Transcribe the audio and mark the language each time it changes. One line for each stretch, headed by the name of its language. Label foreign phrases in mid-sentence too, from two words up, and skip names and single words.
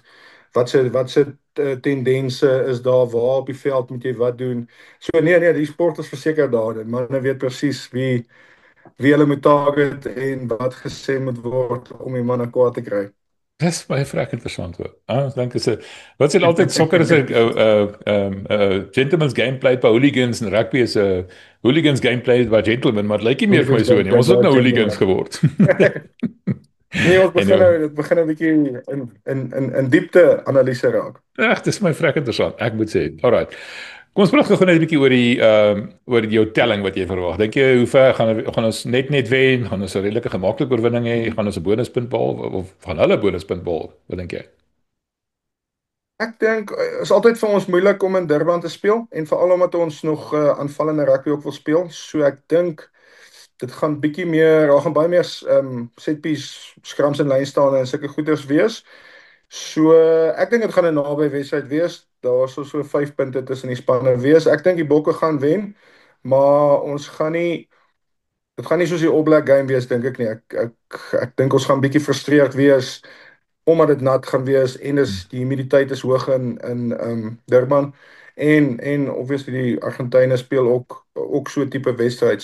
Afrikaans: Wat se tendense is daar, waar op die veld moet jy wat doen. So nee, die sport is verseker daar. Manne weet presies wie hulle moet target en wat gesê moet word om die manne kwaad te kry. Dis baie vrek interessant hoor. Ek dink is 'n wat sê altyd sokker is 'n
English: gentleman's game played by hooligans
Afrikaans: en rugby is 'n
English: hooligans game played by gentlemen,
Afrikaans: maar dit lyk nie meer vir my so nie. Ons het nou hooligans geword. Nee, ons begin Anyway. dit begin 'n bietjie in diepte analise raak. Ag, dis my vrek interessant. Ek moet sê. Alright. Kom ons praat gou net 'n bietjie oor jou telling wat jy verwag. Dink jy hoe ver gaan ons net wen? Gaan ons 'n redelike gemaklike oorwinning hê? Gaan ons 'n bonuspunt behaal of gaan hulle 'n bonuspunt behaal? Wat dink jy? Ek dink is altyd vir ons moeilik om in Durban te speel en veral omdat ons nog aanvallende rugby ook wil speel. So ek dink dit gaan bietjie meer, daar gaan baie meer
English: set piece scrums
Afrikaans: en lynstaan en sulke goeders wees. So ek dink dit gaan 'n naby wedstryd wees. Daar sal so 5 punte tussen die spanne wees. Ek dink die Bokke gaan wen, maar dit gaan nie soos die All Black game wees dink ek nie. Ek dink ons gaan bietjie frustreerd wees omdat dit nat gaan wees en die humiditeit is hoog in Durban en obviously die Argentyne speel ook so tipe wedstryd.